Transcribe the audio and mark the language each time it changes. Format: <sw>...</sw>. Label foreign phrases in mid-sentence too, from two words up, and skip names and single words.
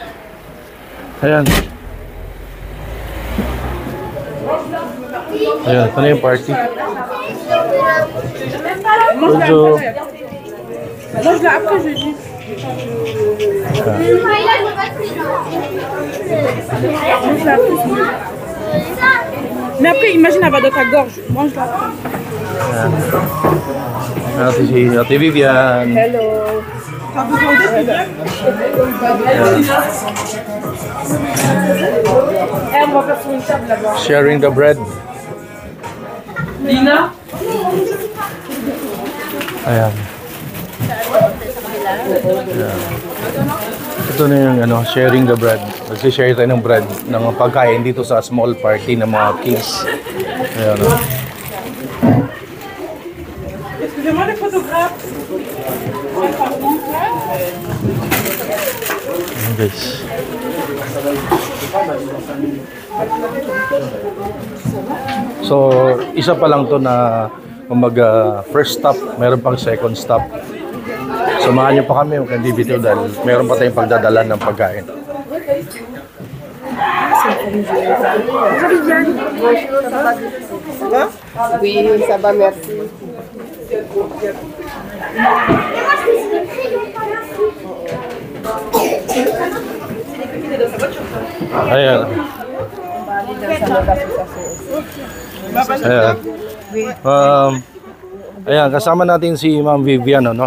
<tl>Ayan. Ayan, ito na yung party.</tl> <fr>Bonjour. Mais après, imagine, elle va dans ta gorge. Mange-la.</fr> <tl>Ayan. Ate si Ate Vivian.</tl> <en>Hello.</en> <fr>Eh, on va faire sur une table là-bas.</fr> <en>Sharing the bread.</en> <tl>Lina? Ayan. Ayan. Ito na yung</tl> <en>sharing the bread.</en> <tl>Nagsi-share tayo ng bread ng pagkain dito sa</tl> <en>small party</en> <tl>ng mga kids. Ayan.</tl> <fr>Excusez-moi, les photographes.</fr> <tl>Ayan, guys. So, isa pa lang to na</tl> <en>first stop,</en> <tl>meron pang</tl> <en>second stop.</en> <tl>Samahan niyo pa kami, huwag kang bibitiw dahil meron pa tayong pagdadala ng pagkain.</tl> <fr>Oui, ça va, merci.</fr> <tl>Ayan. Ayan. Ayan, kasama natin si Ma'am Vivian, no?</tl>